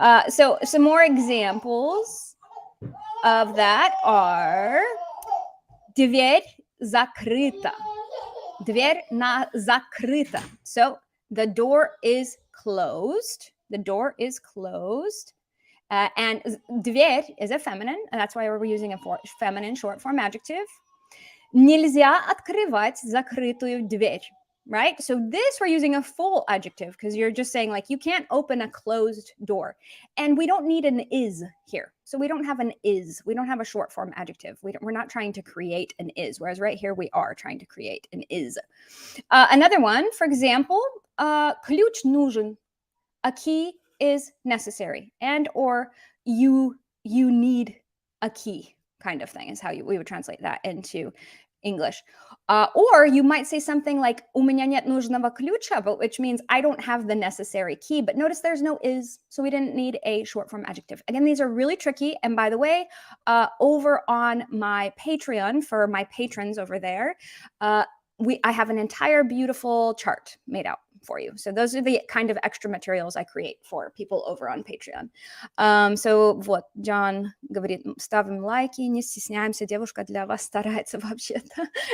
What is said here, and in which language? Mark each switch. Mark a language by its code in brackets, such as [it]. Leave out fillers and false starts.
[en] So some more examples of that are [ru] дверь закрыта. Дверь закрыта. [en] So the door is closed. The door is closed. And дверь is a feminine, and that's why we're using a feminine short form adjective. [ru] Нельзя открывать закрытую дверь. [en] Right? So this we're using a full adjective because you're just saying like you can't open a closed door. And we don't need an is here. So we don't have an is. We don't have a short form adjective. We're not trying to create an is, whereas right here we are trying to create an is. Another one, for example, [ru] ключ нужен. [en] A key is necessary, and or you need a key kind of thing is how we would translate that into English. Or you might say something like [ru] у меня нет нужного ключа, [en] but which means I don't have the necessary key. But notice there's no is, so we didn't need a short form adjective. Again, these are really tricky. And by the way, over on my Patreon, for my patrons over there, I have an entire beautiful chart made out for you. So those are the kind of extra materials I create for people over on Patreon. So [ru] вот, John говорит, ставим лайки, не стесняемся, девушка для вас старается вообще-то.